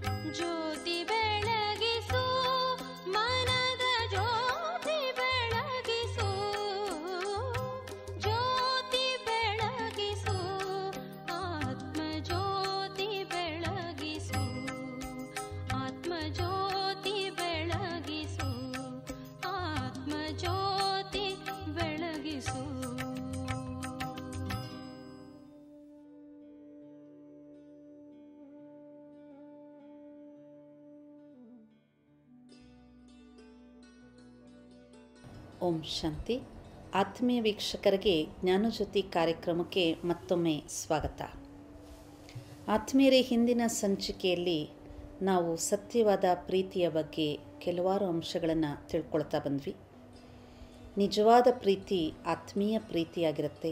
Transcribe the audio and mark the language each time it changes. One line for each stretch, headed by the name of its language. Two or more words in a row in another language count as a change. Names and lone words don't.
Kannada: ಜ್ಯೋತಿ ಬೆಳಗಿಸು ಮನದ ಜ್ಯೋತಿ ಬೆಳಗಿಸು ಜ್ಯೋತಿ ಬೆಳಗಿಸು ಆತ್ಮ ಜ್ಯೋತಿ ಬೆಳಗಿಸು ಆತ್ಮ ಜ್ಯೋತಿ ಬೆಳಗಿಸು ಆತ್ಮ ಜ್ಯೋತಿ ಬೆಳಗಿಸು. ಓಂ ಶಾಂತಿ. ಆತ್ಮೀಯ ವೀಕ್ಷಕರಿಗೆ ಜ್ಞಾನಜ್ಯೋತಿ ಕಾರ್ಯಕ್ರಮಕ್ಕೆ ಮತ್ತೊಮ್ಮೆ ಸ್ವಾಗತ. ಆತ್ಮೀಯರೇ, ಹಿಂದಿನ ಸಂಚಿಕೆಯಲ್ಲಿ ನಾವು ಸತ್ಯವಾದ ಪ್ರೀತಿಯ ಬಗ್ಗೆ ಕೆಲವಾರು ಅಂಶಗಳನ್ನು ತಿಳ್ಕೊಳ್ತಾ ಬಂದ್ವಿ. ನಿಜವಾದ ಪ್ರೀತಿ ಆತ್ಮೀಯ ಪ್ರೀತಿಯಾಗಿರುತ್ತೆ.